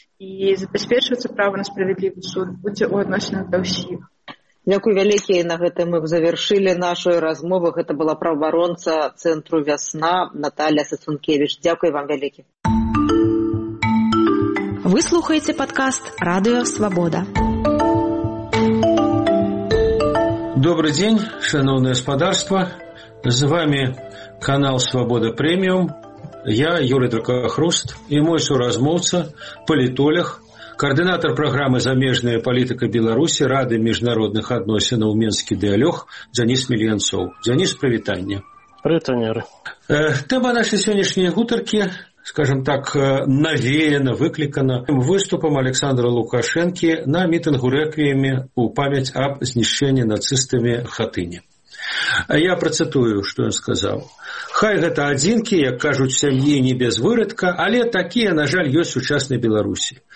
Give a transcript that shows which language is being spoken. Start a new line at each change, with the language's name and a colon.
Belarusian: І забяспечвацца права на справядлівы суд будзе ў адносінах да ўсіх. Дзякуй вялікі, на гэтым мы завершылі нашу размову. Гэта была праваабаронца цэнтру «Вясна» Наталя Сацункевіч. Дзякуй вам вялікі. Вы слухаеце падкаст «Радыё Свабода».
Russian: Добрый день, шановное господарство. С вами канал «Свобода премиум». Я Юрий Дракохруст и мой суразмовца, политолог, координатор программы «Замежная политика Беларуси» Рады международных отношений в Минске «Диалёг» Дзяніс Мільянцоў.
Belarusian: Дзяніс, привітанне. Привітанне.
Russian: Тема нашей сегодняшней гутарки, скажем так, навеяна,
Belarusian: выклікана выступам Александра Лукашэнкі на мітынгу рэквіеме ў памяць аб знішчэнні нацыстамі Хатыні. Я працытую, што ён сказаў. Хай гэта адзінкі, як кажуць, сям'і не без выратка, але такія, на жаль, ёсць у сучаснай Беларусі.